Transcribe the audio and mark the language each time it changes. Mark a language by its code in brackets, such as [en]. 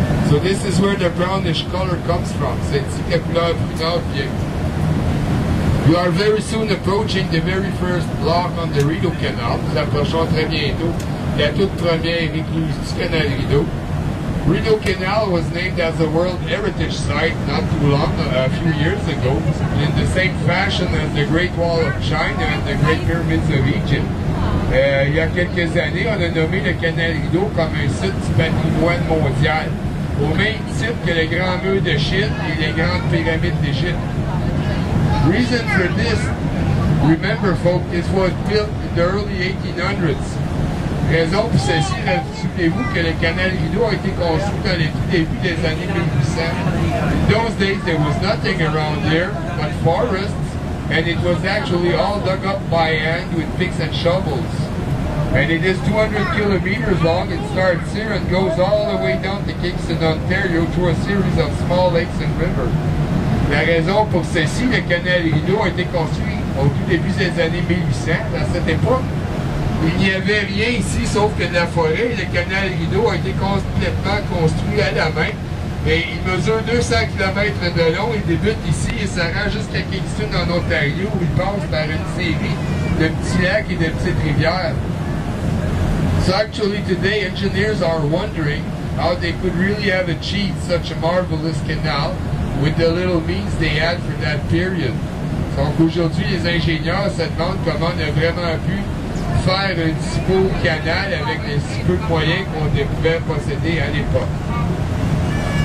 [en] So this is where the brownish color comes from. [fr] C'est ici que la couleur brunâtre vient. [en] We are very soon approaching the very first block on the Rideau Canal. [fr] Nous approchons très bientôt la toute première écluse du canal Rideau. [en] Rideau Canal was named as a World Heritage Site not too long, a few years ago, in the same fashion as the Great Wall of China and the Great Pyramids of Egypt. [fr] Il y a quelques années, on a nommé le canal Rideau comme un site du patrimoine mondial, au même titre que le Grand Mur de Chine et les grandes pyramides d'Égypte. [en] Reason for this, remember folks, it was built in the early 1800s. [fr] Raison pour ceci, souvenez-vous que le canal Rideau a été construit dans les tout débuts des années 1800. [en] In those days there was nothing around here but forests, and it was actually all dug up by hand with picks and shovels. And it is 200 kilometers long. It starts here and goes all the way down to Kingston, Ontario, through a series of small lakes and rivers. [fr] La raison pour ceci, le canal Rideau a été construit au tout début des années 1800. À cette époque, il n'y avait rien ici sauf que de la forêt. Le canal Rideau a été complètement construit à la main. Et il mesure 200 km de long. Il débute ici et se rend jusqu'à Kingston en Ontario où il passe par une série de petits lacs et de petites rivières. [en] So actually today engineers are wondering how they could really have achieved such a marvelous canal with the little means they had for that period. [fr] Donc aujourd'hui les ingénieurs se demandent comment on a vraiment pu faire un si beau canal avec les si peu de moyens qu'on pouvait posséder à l'époque.